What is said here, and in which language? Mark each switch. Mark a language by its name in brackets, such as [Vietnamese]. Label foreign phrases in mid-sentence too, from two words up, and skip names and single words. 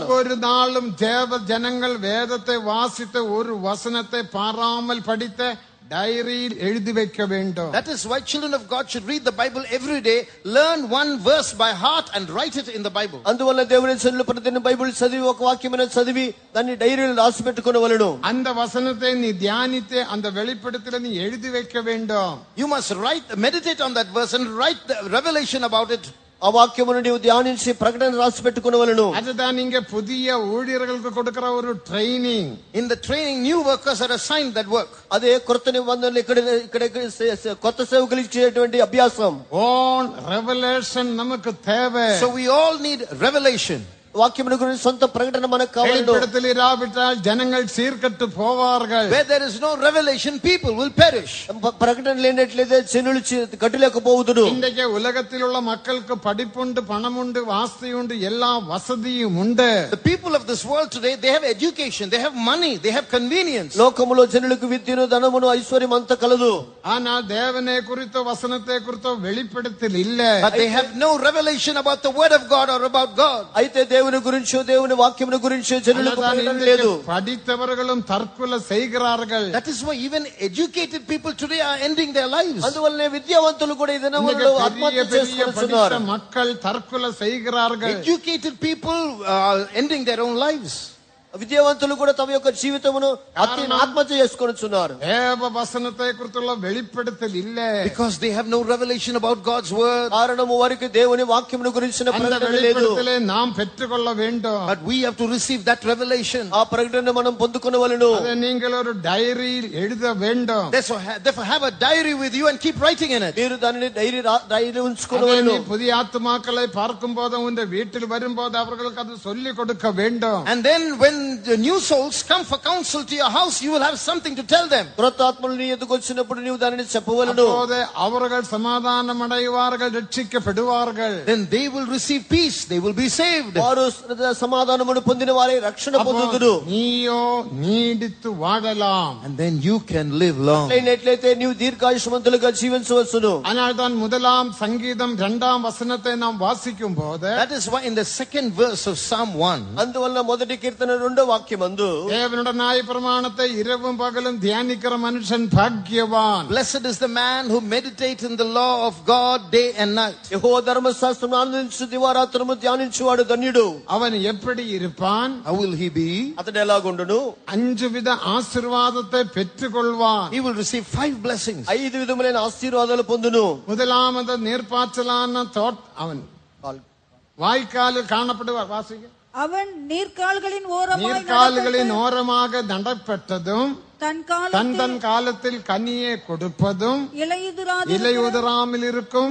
[Tamil] ஒவ்வொரு நாளும் தேவ ஜனங்கள் வேதத்தை வாசித்த ஒரு வசனத்தை பாராமல் படித்த டைரியில் எழுதி வைக்க வேண்டும். [English] That is why children of God should read the Bible every day, learn one verse by heart and write it in the Bible. [Telugu] అందువల్ల దేవుని సన్నిధిలో ప్రతిదిన బైబిల్ చదివి ఒక వాక్యమైన చదివి దాన్ని డైరీలో రాసి పెట్టుకొనవలెను. [Tamil] அந்த வசனத்தை நீ தியானித்து அந்த வெளிப்படுத்தலை நீ எழுதி வைக்க வேண்டும். [English] You must meditate on that verse and write the revelation about it. [Telugu] ఆ వాక్యమును నీవు ధ్యానించి ప్రకటన రాసి పెట్టుకొనవలెను. [Tamil] அதுதான் நீங்க புதிய ஊழியர்களுக்கு கொடுக்கிற ஒரு ட்ரைனிங். [English] In the training, new workers are assigned that work. [Telugu] అదే కొత్త నిబంధనలు ఇక్కడ కొత్త సేవకులు ఇచ్చేటువంటి అభ్యాసం. [English] own revolution [Tamil] நமக்கு தேவை. [English] So we all need revelation. [Telugu] వాక్యమును గురించి సొంత ప్రకటన మనకు కావాలి. [Tamil] வெளிப்படுத்தல் இராவிட்டால் ஜனங்கள் சீர்கெட்டு போவார்கள். [English] Where there is no revelation, people will perish. [Telugu] ప్రకటన లేనట్లయితే జనులు కట్టులేకపోవుదురు. [Tamil] இன்றைக்கு உலகத்தில் உள்ள மக்களுக்கு படிப்புண்டு, பணமுண்டு, வாஸ்தியுண்டு, எல்லா வசதியும் உண்டு. [English] The people of this world today, they have education, they have money, they have convenience. [Telugu] లోకములో జనులకు విద్యను, ధనమును, ఐశ్వర్యం అంతా కలదు. [Tamil] ஆனால் தேவனை குறித்த வசனத்தை குறித்த வெளிப்படுத்தல் இல்ல. [English] But they have no revelation about the word of God or about God. [Telugu] అయితే దేవుని గురించో దేవుని వాక్యమును గురించో జనులకు ప్రకటన లేదు. [Tamil] படித்தவர்களும் தற்கொலை செய்கிறார்கள். [English] That is why even educated people today are ending their lives. [Telugu] అందువల్లనే విద్యావంతులు కూడా ఈ దినములలో ఆత్మహత్య చేసుకుంటున్నారు. [Tamil] மக்கள் தற்கொலை செய்கிறார்கள். [English] Educated people are ending their own lives. [Telugu] విద్యావంతులు కూడా తమ యొక్క జీవితమును ఆత్మహత్య చేసుకొనుచున్నారు. [Tamil] தேவ வசனத்தை குறித்துள்ள வெளிப்படுத்தல் இல்ல. [English] Because they have no revelation about God's word. [Telugu] కారణము వారికి దేవుని వాక్యమును గురించిన ప్రకటన లేదు. [Tamil] வெளிப்படுத்தலை நாம் பெற்றுக்கொள்ள வேண்டும். [English] But we have to receive that revelation. [Telugu] ఆ ప్రకటన మనం పొందుకొనవలెను. [Tamil] அதை நீங்கள் ஒரு டைரியில் எழுத வேண்டும். [English] Therefore have a diary with you and keep writing in it. [Telugu] మీరు దానిని డైరీ ఉంచుకొనవలెను. [Tamil] புதிய ஆத்துமாக்களை பார்க்கும்போது உங்க வீட்டில் வரும்போது அவர்களுக்கு அது சொல்லி கொடுக்க வேண்டும். [English] And then when the new souls come for counsel to your house, you will have something to tell them. [Telugu] క్రొత్త ఆత్మలు నీ ఎదుకు వచ్చినప్పుడు నీవు దానిని చెప్పవలెను. [Tamil] அப்போது அவர்கள் சமாதானம் அடைவார்கள், ரட்சிக்கப்படுவார்கள். [English] Then they will receive peace, they will be saved. [Telugu] వారు సమాధానమును పొందిన వారే రక్షణ పొందుదురు. [Tamil] நீயோ நீடித்து வாழலாம். [English] And then you can live long. [Telugu] అయినట్లయితే నీవు దీర్ఘాయుష్మంతులుగా జీవించవచ్చును. [Tamil] ஆனால் தான் முதலாம் சங்கீதம் 2ஆம் வசனத்தை நாம் வாசிக்கும் போது, [English] That is why in the second verse of Psalm 1, [Telugu] అందువల్ల మొదటి కీర్తన 2వ వాక్యమందు [Tamil] தேவனுடைய நியாய பிரமாணத்தை இரவும் பகலும் தியானிக்கிற மனுஷன் பாக்கியவான். [English] blessed is the man who meditates in the law of God day and night. [Telugu] యెహోవా ధర్మశాస్త్రమును ఆనందించు దివారాత్రము ధ్యానించువాడు ధన్యుడు. [Tamil] அவன் எப்படி இருப்பான்? [English] How will he be? [Telugu] అతడు ఎలాగుండును? [Tamil] 5 வித ஆசீர்வாதத்தை பெற்றுக்கொள்வான். [English] He will receive 5 blessings. [Telugu] 5 విధములైన ఆశీర్వాదాలు పొందును. [Tamil] முதலாவது நீர்ப்பாய்ச்சலான அவன் வாய்க்காலில் காணப்படுவார். வாசிக்க, அவன் நீர்க்கால்களின் ஓரமாய் நீர்க்கால்களின் ஓரமாக நடப்பட்டதும் தன் தன் காலத்தில் கனியை கொடுப்பதும் இலையுதிராமல் இருக்கும்